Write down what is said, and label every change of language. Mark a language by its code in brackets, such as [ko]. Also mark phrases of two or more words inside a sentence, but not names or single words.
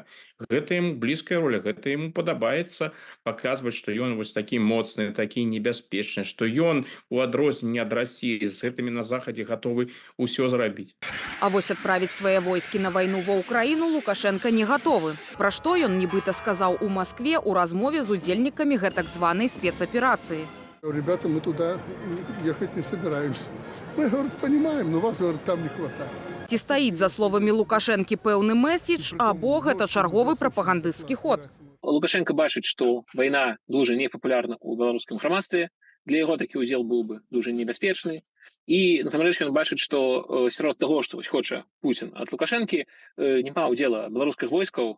[be] Гэта яму блізкая роля, гэта яму падабаецца паказваць, што ён вось такі моцны, такі небяспечны, што ён у адрозненне ад Расіі з гэтымі на захадзе гатовы ўсё зрабіць. А вось адправіць свае войскі на вайну ва Ўкраіну Лукашенко не гатовы. Пра што ён нібыта сказаў у Маскве ў размове з удзельнікамі гэтак званай спецаперацыі. [ru] Ребята, мы туда ехать не собираемся. Мы, говорит, понимаем, но вас, говорит, там не хватает. [be] Ці стаіць за словамі Лукашэнкі пэўны месседж, або гэта чарговы прапагандысцкі ход? Лукашенко бачыць, што вайна дуже непапулярна ў беларускім грамадстве. Для яго такі ўдзел быў бы дуже небяспечны. І насамрэч ён бачыць, што сярод таго, што хоча Пуцін ад Лукашэнкі, няма ўдзела беларускіх войскаў.